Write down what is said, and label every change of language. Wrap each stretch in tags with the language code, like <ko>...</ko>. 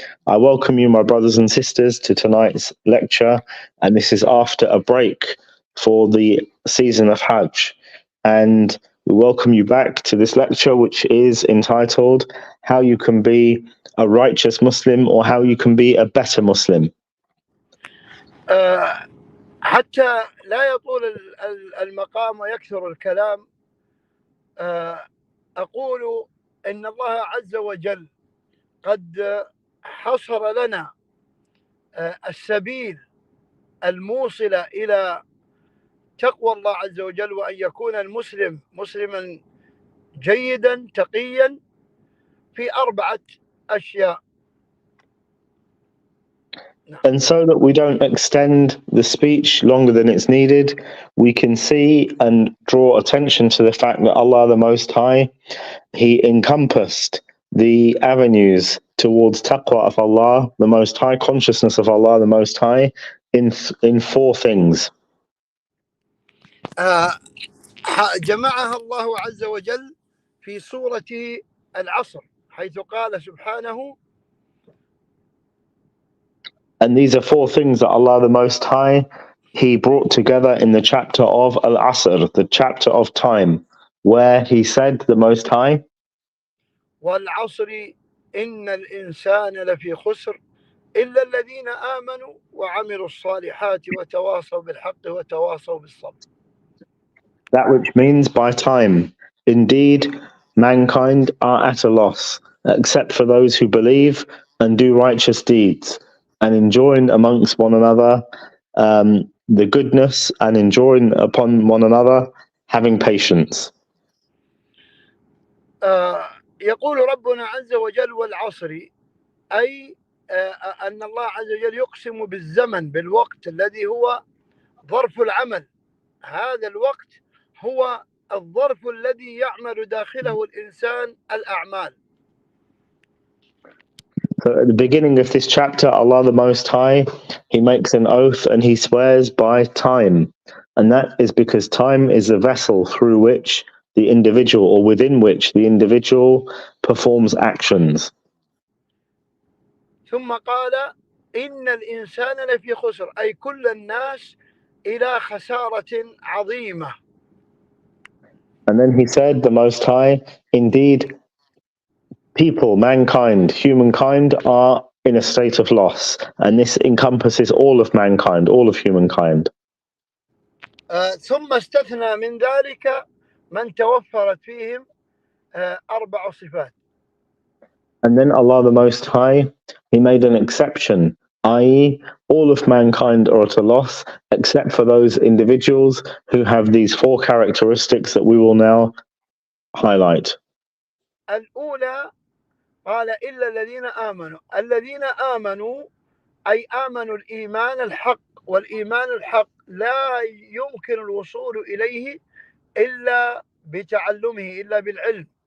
<en>I welcome you, my brothers and sisters, to tonight's lecture, and this is after a break for the season of Hajj. And we welcome you back to this lecture, which is entitled How You Can Be a Righteous Muslim, or How You Can Be a Better Muslim.</en> <ar>حتى لا يطول المقام ويكثر الكلام، أقول إن الله عز وجل قد حصر لنا السبيل الموصل إلى تقوى الله عز وجل، وأن يكون المسلم مسلما جيدا تقيا في 4 أشياء.</ar> <en>And so that we don't extend the speech longer than it's needed, we can see and draw attention to the fact that Allah the Most High, He encompassed the avenues towards taqwa of Allah, the Most High, consciousness of Allah the Most High, in 4 things.</en> <ar>جمعها الله عز وجل في سورة العصر حيث قال سبحانه.</ar> <en>And these are 4 things that Allah the Most High, He brought together in the chapter of Al-Asr, the chapter of time, where He said, the Most High,</en> <ar>وَالْعَصْرِ إِنَّ الْإِنسَانَ لَفِي خُسْرٍ إِلَّا الَّذِينَ آمَنُوا وَعَمِلُوا الصَّالِحَاتِ وَتَوَاصَوْا بِالْحَقِّ وَتَوَاصَوْا بِالصَّبْرِ.</ar> <en>That which means by time. Indeed, mankind are at a loss, except for those who believe and do righteous deeds, and enjoin amongst one another the goodness, and enjoin upon one another having patience.</en> <ar>يقول ربنا عز وجل والعصر، أي أن الله عز وجل يقسم بالزمن، بالوقت الذي هو ظرف العمل. هذا الوقت هو الظرف الذي يعمل داخله الإنسان الأعمال.</ar> <en>So at the beginning of this chapter, Allah the Most High, He makes an oath and He swears by time. And that is because time is the vessel through which the individual, or within which the individual, performs actions.</en> <ar>ثم قال إن الإنسان لفي خسر، أي كل الناس إلى خسارة عظيمة.</ar> <en>And then He said, the Most High, indeed, people, mankind, humankind are in a state of loss. And this encompasses all of mankind, all of humankind.</en> <ar>ثم استثنى من ذلك من توفرت فيهم 4 صفات.</ar> <en>And then Allah the Most High, He made an exception, i.e. all of mankind are at a loss, except for those individuals who have these 4 characteristics that we will now highlight.</en> <ar>الأولى قال إلا الذين آمنوا. الذين آمنوا أي آمنوا الإيمان الحق، والإيمان الحق لا يمكن الوصول إليه إلا بتعلمه، إلا بالعلم.</ar>